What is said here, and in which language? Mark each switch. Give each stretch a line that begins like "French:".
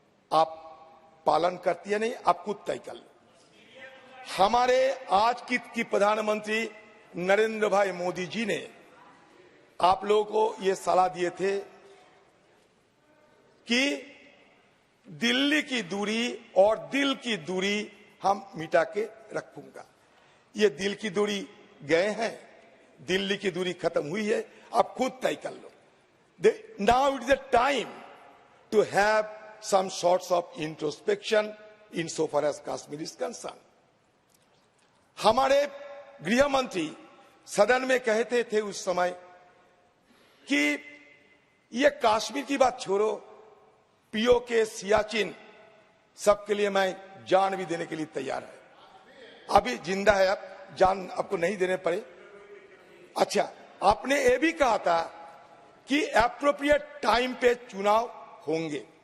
Hindi: आप पालन करती है नहीं, आप खुद तय कर लो। हमारे आज की प्रधानमंत्री नरेंद्र भाई मोदी जी ने आप लोगों को ये सलाह दिए थे कि दिल्ली की दूरी और दिल की दूरी हम मिटा के रखूंगा। ये दिल की दूरी गए हैं, दिल्ली की दूरी खत्म हुई है, आप खुद तय कर लो।
English: Now it is a time to have some sorts of introspection insofar as Kashmir is concerned.
Hindi: हमारे गृह मंत्री सदन में कहते थे उस समय कि ये कश्मीर की बात छोड़ो, पीओके, सियाचिन सबके लिए मैं जान भी देने के लिए तैयार है। अभी जिंदा है, अब जान आपको नहीं देने पड़े। अच्छा, आपने ये भी कहा था कि
English: appropriate time
Hindi: पे चुनाव होंगे।